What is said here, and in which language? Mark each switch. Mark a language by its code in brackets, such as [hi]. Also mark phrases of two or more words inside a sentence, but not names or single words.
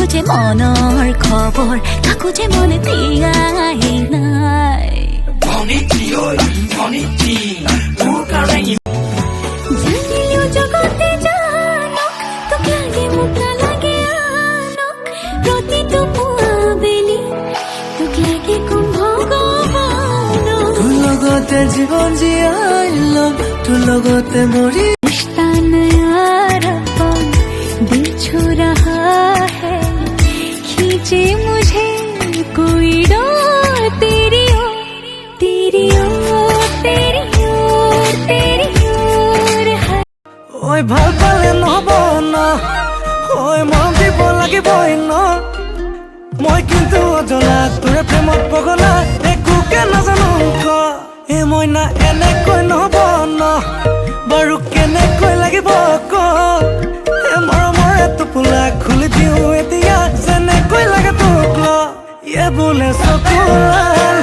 [as] মনৰ খবৰ কাকোতে মনে দিয়াই নাই জানিলেও জগতে জানক তোক লাগে মোক নালাগে আনক প্ৰতিটো পুৱা বেলি তোক লাগে কোন ভগৱানক তোৰ লগতে জীৱন জীয়াই ল'ম তোৰ লগতে মৰি [hi] रिश्ता नयापन दिल छू रहा है खींचे मुझे कोई डोर तेरी ओर तेरी ओर तेरी ओर तेरी ओर है [as] ঐ ভাল পালে নহ'ব ন ঐ মৰম দিব লাগিবই ন মই কিন্তু অজনা তোৰ প্ৰেমত পগলা একোকে নাজানো ক এ মইনা এনেকৈ নহ'ব ন বাৰু কেনেকৈ লাগিব ক এ মৰমৰে টোপোলা খুলি দিওঁ এতিয়া যেনেকৈ লাগে তোক ল এ বোলে চকুলা